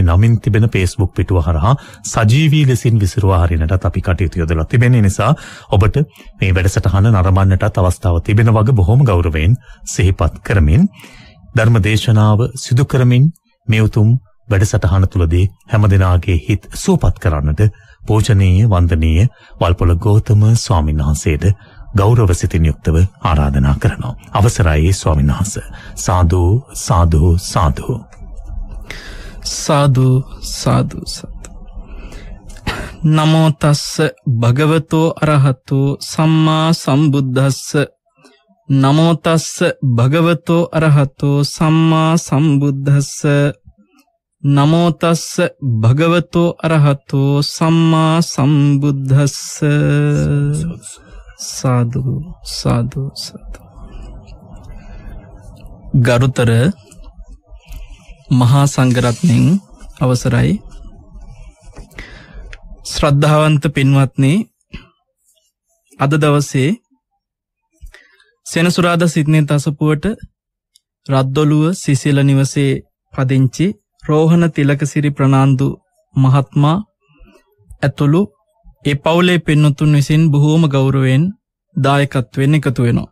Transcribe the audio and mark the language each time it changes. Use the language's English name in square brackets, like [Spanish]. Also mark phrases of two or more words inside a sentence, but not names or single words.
[Sinhala] නමින් තිබෙන Facebook පිටුව හරහා සජීවී ලෙසින් විසිරුවා හරිනටත් අපි කටයුතු යොදලා තිබෙන නිසා ඔබට මේ වැඩසටහන නරඹන්නටත් අවස්ථාව තිබෙන වගේ බොහොම ගෞරවයෙන් සිහිපත් කරමින් ධර්ම දේශනාව සිදු කරමින් මේ උතුම් වැඩසටහන තුලදී හැමදෙනාගේ හිත සුවපත් කරන්නට පූජනීය වන්දනීය වල්පොල ගෞතම ස්වාමීන් වහන්සේට ගෞරව සිතින් යුක්තව ආරාධනා කරනවා. අවසරයි ස්වාමීන් වහන්සේ. සාදු සාදු සාදු. සාදු සාදු සාදු. [Pali] නමෝ තස්ස භගවතෝ අරහතෝ සම්මා සම්බුද්දස්ස. නමෝ තස්ස භගවතෝ අරහතෝ සම්මා සම්බුද්දස්ස. නමෝ තස්ස භගවතෝ අරහතෝ සම්මා සම්බුද්දස්ස. [Sinhala] සාදු සාදු සාදු. ගරුතර මහා සංඝරත්නයන් අවසරයි. ශ්‍රද්ධාවන්ත පින්වත්නි, අද දවසේ සෙනසුරාදා සිටනේ තසපුවට රද්දොළුව සිසිල නිවසේ පදිංචි රෝහණ තිලකසිරි ප්‍රනාන්දු මහත්මයා ඇතුළු ඒ පවුලේ පින්නතුන් විසින් බොහෝම ගෞරවයෙන් දායකත්වයෙන් එකතු වෙනවා.